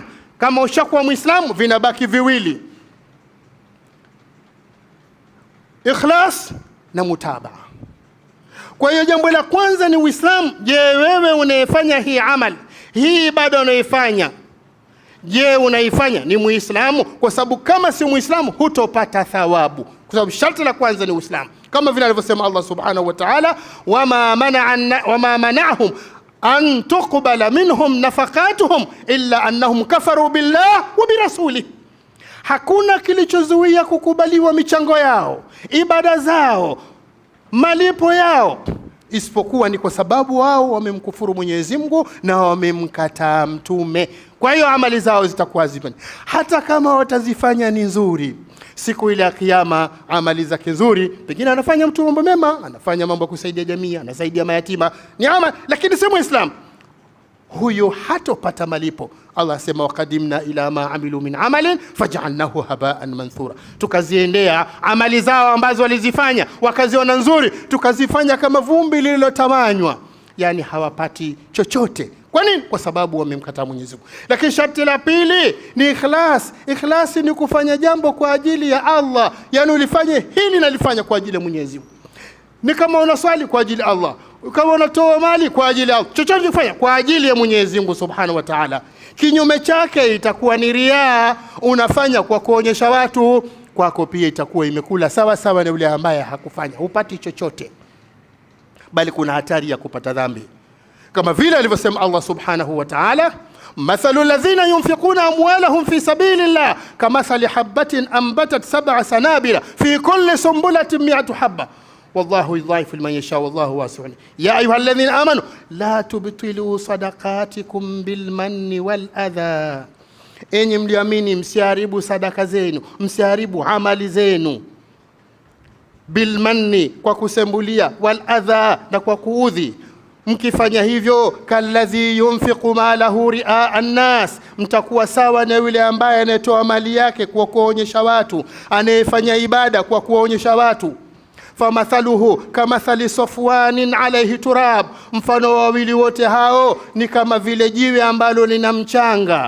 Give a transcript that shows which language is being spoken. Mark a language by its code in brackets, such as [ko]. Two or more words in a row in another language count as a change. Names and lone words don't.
[sw] Kama ushakuwa Muislamu, vinabaki viwili, ikhlas na mutabaa. Kwa hiyo jambo la kwanza ni Uislamu. Je, wewe unayefanya hii amali, hii ibada unaifanya, je, unaifanya ni Muislamu? Kwa sababu kama si Muislamu hutopata thawabu, kwa sababu sharti la kwanza ni Uislamu, kama vile alivyosema Allah [ar] سبحانه وتعالى, وما منعهم أن تقبل منهم نفقاتهم إلا أنهم كفروا بالله وبرسوله. [sw] Hakuna kilichozuia kukubaliwa michango yao, ibada zao, malipo yao, isipokuwa ni kwa sababu wao wamemkufuru Mwenyezi Mungu na wamemkataa mtume. Kwa hiyo amali zao zitakuwa zipo, hata kama watazifanya ni nzuri. Siku ile ya kiyama amali zake nzuri, pengine anafanya mtu mambo mema, anafanya mambo ya kusaidia jamii, anasaidia mayatima, ni amali, lakini si Muislamu, huyo hatopata malipo. [ar] Allah asema وقدمنا إلى ما عملوا من عمل فجعلناه هباء منثورا. [sw] Tukaziendea amali zao ambazo walizifanya wakaziona nzuri, tukazifanya kama vumbi lililotawanywa, yani hawapati chochote. Kwa nini? Kwa sababu wamemkataa Mwenyezi Mungu. Lakini sharti la pili ni ikhlas. Ikhlas ni kufanya jambo kwa ajili ya Allah, yani ulifanye hili na lifanya kwa ajili ya Mwenyezi Mungu. Ni kama unaswali kwa ajili ya Allah, kama unatoa mali kwa ajili ya Allah, chochote kufanya kwa ajili ya Mwenyezi Mungu [ar] سبحانه وتعالى. [sw] Kinyume chake itakuwa ni riaa, unafanya kwa kuonyesha watu, kwako pia itakuwa imekula sawa sawa na yule ambaye hakufanya, hupati chochote, bali kuna hatari ya kupata dhambi. Kama vile alivyosema [ar] Allah سبحانه وتعالى مثل الذين ينفقون أموالهم في سبيل الله كمثل حبة أنبتت سبع سنابل في كل سنبلة مائة حبة والله يضاعف لمن يشاء والله واسع. يا أيها الذين آمنوا لا تبطلوا صدقاتكم بالمن والأذى, [sw] enyi mlioamini msiharibu sadaka zenu, msiharibu amali zenu. Bilmanni, kwa kusembulia, [ar] والأذى, [sw] na kwa kuudhi. Mkifanya hivyo, [ar] كالذي ينفق ماله رئاء الناس, [sw] mtakuwa sawa na yule ambaye anatoa mali yake kwa kuonyesha watu, anayefanya ibada kwa kuonyesha watu. [ar] فمثله كمثل صفوان عليه تراب, [sw] mfano wa wawili wote hao ni kama vile jiwe ambalo lina mchanga.